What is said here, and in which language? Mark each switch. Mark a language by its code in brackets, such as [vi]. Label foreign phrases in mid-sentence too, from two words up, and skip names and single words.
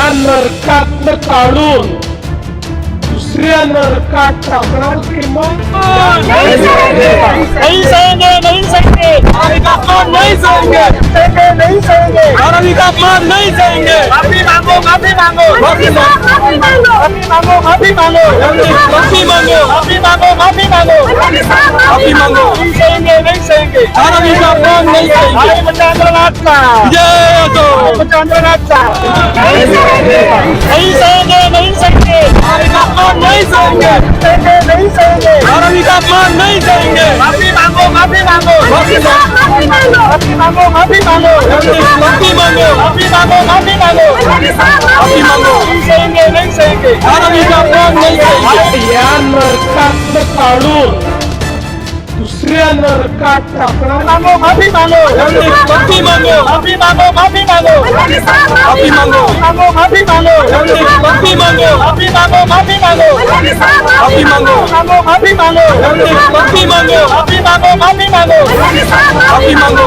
[mr] नरकातनं काढून दुसऱ्या नरकात टाकणार किंमत [hi] नहीं सहेंगे, नहीं सहेंगे, नहीं सहेंगे, नहीं सहेंगे, नहीं सहेंगे, धारावी का अपमान नहीं सहेंगे। माफी मांगो, माफी मांगो, माफी मांगो, माफी मांगो, माफी मांगो, माफी मांगो, माफी मांगो, माफी मांगो, माफी मांगो। नहीं सहेंगे, नहीं सहेंगे, धारावी का अपमान नहीं सहेंगे। भाई आंदोलनाथ का, जय हो आंदोलनाथ का, नहीं सहेंगे, नहीं सहेंगे, नहीं सहेंगे, नहीं सहेंगे, नहीं सहेंगे, धारावी का अपमान नहीं सहेंगे। माफी मांगो, माफी मांगो, माफी मांगो, माफी मांगो, माफी मांगो, माफी मांगो, माफी मांगो, माफी मांगो, माफी मांगो। नहीं सहेंगे, नहीं सहेंगे, धारावी का अपमान नहीं सहेंगे। [mr] या नरकातनं काढून दुसऱ्या नरकात टाकणार [hi] मांगो, माफी मांगो, माफी मांगो, माफी मांगो, माफी मांगो, माफी मांगो, मांगो, माफी मांगो, माफी मांगो, माफी मांगो, माफी मांगो, माफी मांगो, मांगो, माफी मांगो, माफी मांगो, माफी मांगो, माफी मांगो, माफी मांगो,